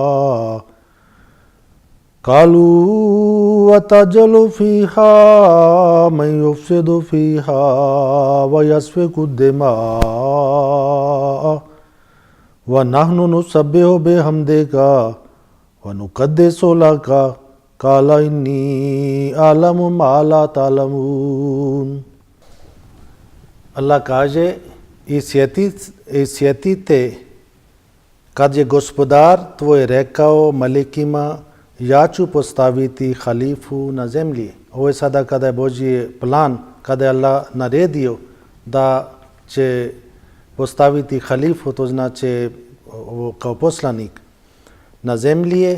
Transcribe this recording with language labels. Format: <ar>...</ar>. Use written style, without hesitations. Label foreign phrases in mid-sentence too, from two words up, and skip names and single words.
<ar>وَيَسْفِكُ الدِّمَاءَ وَنَحْنُ نُسَبِّحُ بِحَمْدِكَ وَنُقَدِّسُ لَكَ قَالَ إِنِّي أَعْلَمُ مَا لَا تَعْلَمُونَ.</ar> <bs>Allah kaže, i sjetite kad je gospodar tvoj rekao malekima, ja ću postaviti halifu na zemlji. Ovo je sada kada je Božji plan, kada je Allah naredio da će postaviti halifu, to znači kao poslanik na zemlji.</bs>